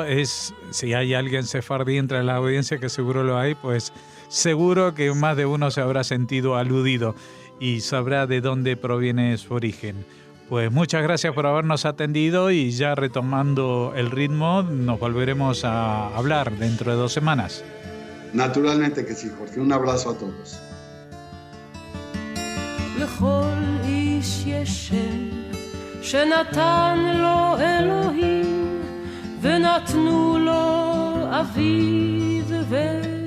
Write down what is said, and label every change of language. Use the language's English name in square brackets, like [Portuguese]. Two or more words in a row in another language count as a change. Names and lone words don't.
[Spanish] Si hay alguien sefardí entre la audiencia, que seguro lo hay, pues seguro que más de uno se habrá sentido aludido y sabrá de dónde proviene su origen. Pues muchas gracias por habernos atendido y ya retomando el ritmo nos volveremos a hablar dentro de 2 semanas. Naturalmente que sí, Jorge. Un abrazo a todos. [Hebrew] לכל איש יש שם שנתן לו אלוהים ונתנו לו אביו